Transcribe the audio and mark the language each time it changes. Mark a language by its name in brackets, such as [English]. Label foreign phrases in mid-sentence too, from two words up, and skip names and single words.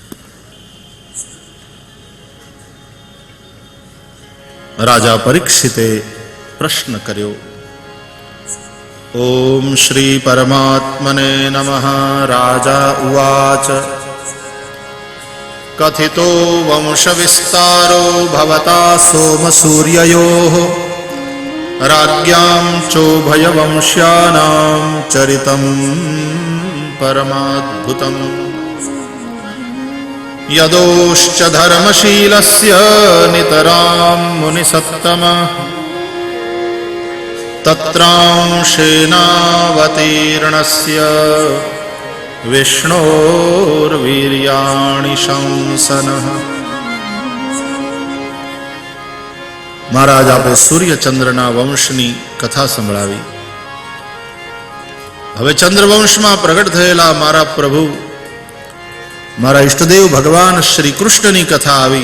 [Gujarati] રાજા પરીક્ષિતે પ્રશ્ન કર્યો। [Sanskrit] ઓમ શ્રી પરમાત્મને નમઃ। રાજા ઉવાચ કથિતો વંશ વિસ્તારો ભવતા સોમ સૂર્યયોઃ राज्ञां चोभयवंश्यानां चरितं परमाद्भुतम् यदोश्च धर्मशीलस्य नितरां मुनिसत्तमः तत्रांशेनावतीर्णस्य विष्णोर्वीर्याणि शंसनः। [Gujarati] મહારાજ આપણે સૂર્યચંદ્રના વંશની કથા સંભળાવી। હવે ચંદ્રવંશમાં પ્રગટ થયેલા મારા પ્રભુ, મારા ઈષ્ટદેવ ભગવાન શ્રી કૃષ્ણની કથા આવી।